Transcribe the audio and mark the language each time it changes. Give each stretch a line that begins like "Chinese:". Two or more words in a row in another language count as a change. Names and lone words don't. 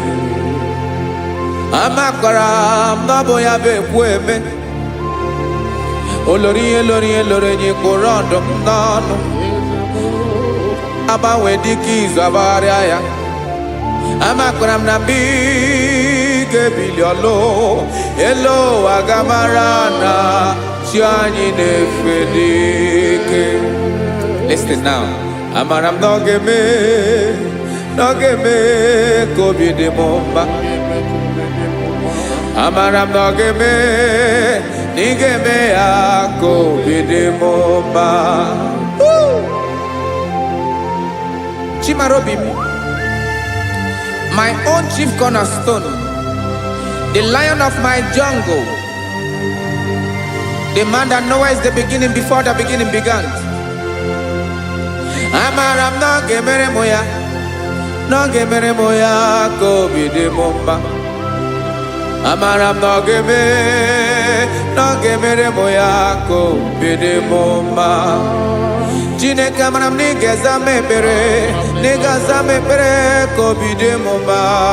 Igbo: Amakwara m na ọ bụ ya bụ ekwu eme, olori ihe lori ihe lori enyi kpụrụ ọdụm n'ọnụ, agbanwe dịka izu agbagharịa ya. Amakwara m na mgbe ị ga-ebili ọlụ elu ụwa, ga-amara na chi anyị na-efe n'ike.
English: Listen now.
Igbo: Amara m na ọ ga-eme, na ọ ga-eme ka obi dị m mma. Amara m na ọ ga-eme, na ị ga-eme ya ka obi dị m mma.
English: Chimarobi m, my own chief cornerstone, the lion of my jungle, the man that knows the beginning before the beginning began.
Igbo: Amara m na ọ ga-emere m ya, na ọ ga-emere m ya ka obi dị m mma. Amara m na ọ ga-eme, na ọ ga-emere m ya ka obi dị m mma. Chineke, amara m na ị ga-aza m ekpere, na ị ga-aza m ekpere ka obi dị m mma.